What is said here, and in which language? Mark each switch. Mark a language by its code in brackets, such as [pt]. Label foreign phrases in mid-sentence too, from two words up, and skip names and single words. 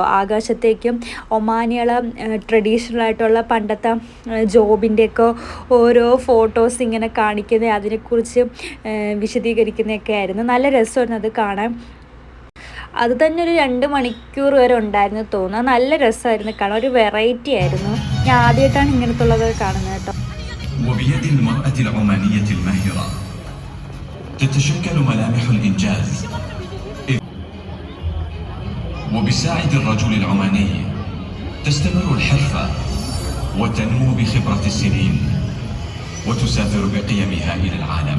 [ml] ആകാശത്തേക്കും ഒമാനികളെ ട്രഡീഷണൽ ആയിട്ടുള്ള പണ്ടത്തെ ജോബിൻ്റെയൊക്കെ ഓരോ ഫോട്ടോസ് ഇങ്ങനെ കാണിക്കുന്നത്, അതിനെക്കുറിച്ച് വിശദീകരിക്കുന്നതൊക്കെ ആയിരുന്നു. നല്ല രസമായിരുന്നു അത് കാണാൻ. അത് തന്നെ ഒരു 2 മണിക്കൂർ വരെ ഉണ്ടായിരുന്നു തോന്നുന്നു. നല്ല രസമായിരുന്നു കാണാൻ, ഒരു വെറൈറ്റി ആയിരുന്നു. ഞാൻ ആദ്യമായിട്ടാണ് ഇങ്ങനത്തുള്ളത് കാണുന്നത് കേട്ടോ. [ar] وبيد المرأة العمانية الماهرة تتشكل ملامح الإنجاز، وبساعد الرجل العماني تستمر الحرفة وتنمو بخبرة السنين وتسافر بقيمها إلى العالم.